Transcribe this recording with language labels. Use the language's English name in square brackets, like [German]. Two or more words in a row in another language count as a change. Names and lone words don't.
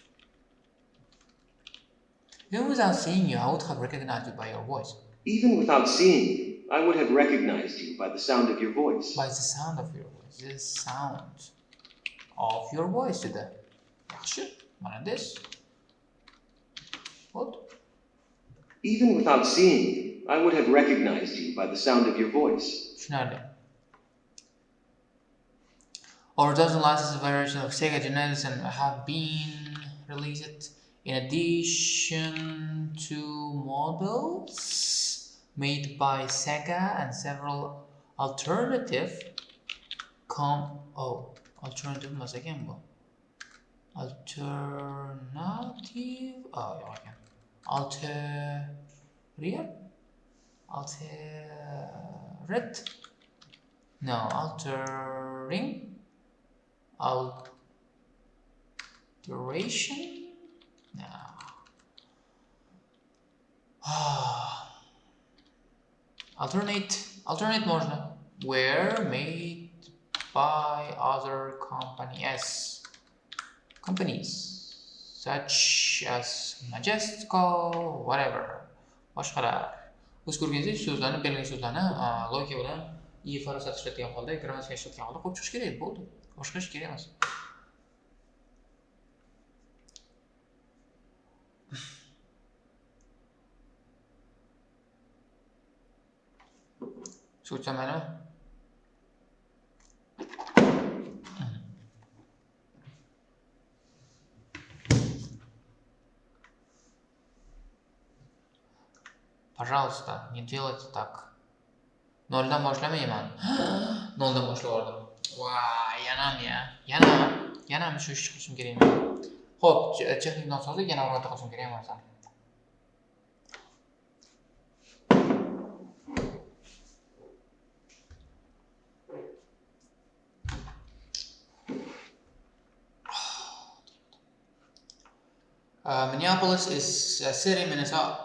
[English] Even without seeing you, I would have recognized you by your voice. Even without seeing, I would have recognized you by the sound of your voice. By the sound of your voice. The sound of your voice dedi. [Uzbek] Yaxshi. Mana [English] this. What? Even without seeing, I would have recognized you by the sound of your voice. [Uzbek] Tushunarli. [English] Over a dozen licenses variations of Sega Genesis have been released in addition to models made by Sega and several alternative alternative [Uzbek] emas ekan bu. [English] Altering alteration. No. Alternate можно. Were made by other companies such as Majesco, whatever. [Uzbek] Boshqalar. O'z ko'rganingizdek so'zlarni, belgilangan so'zlarni logika bilan farosat ishlatgan holda, grammatika ishlatgan holda qo'yib chiqish kerak bo'ldi. Boshqa ish kerak emas. Tushunmaymi? [Russian] Пожалуйста, не делайте так. [Uzbek] Noldan boshlamayman. Noldan boshlavordim. Voy, yanam ya. yana shu ishni qilishim kerakmi? Xo'p, texnik nosozlik yana o'rnata qilishim kerakmi o'zim? [English] Minneapolis is a city, Minnesota.